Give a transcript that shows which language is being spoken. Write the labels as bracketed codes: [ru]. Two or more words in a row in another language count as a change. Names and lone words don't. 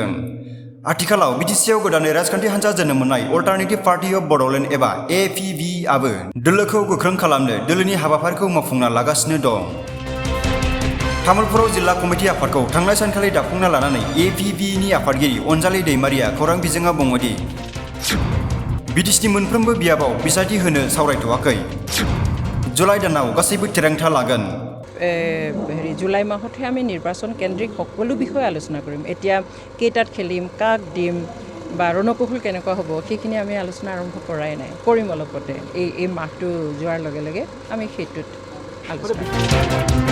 [brx] आथिखालाव बिटिसिआव गोदानै राजखान्थि हान्जा जोनोम मोननाय अल्टारनेटिभ पार्टी अफ बड'लेण्ड एबा एपिबि आबो दोलोखौ गोख्रों खालामनो दोलोनि हाबाफारिखौ मावफुंना लागासिनो दं। तामुलपुराव जिल्ला कमिटि आफादखौ थांनाय सानखालि दाफुंना लानानै एपिबिनि आफादगिरि अनजालि दैमारिया खौरां बिजोङाव बुङोदि बिटिसिनि मोनफ्रोमबो बियाबाव बिसायथि होनो सावरायथ'वाखै। जुलाइ दानाव गासैबो थिरांथा लागोन। [as] জুলাই মাহতহে আমি নিৰ্বাচন কেন্দ্ৰিক সকলো বিষয়ে আলোচনা কৰিম। এতিয়া কেইটাত খেলিম, কাক দিম বা ৰণকৌশল কেনেকুৱা হ'ব, সেইখিনি আমি আলোচনা আৰম্ভ কৰাই নাই। কৰিম অলপতে। এই মাহটো যোৱাৰ লগে লগে আমি সেইটোত আলোচনা কৰিম।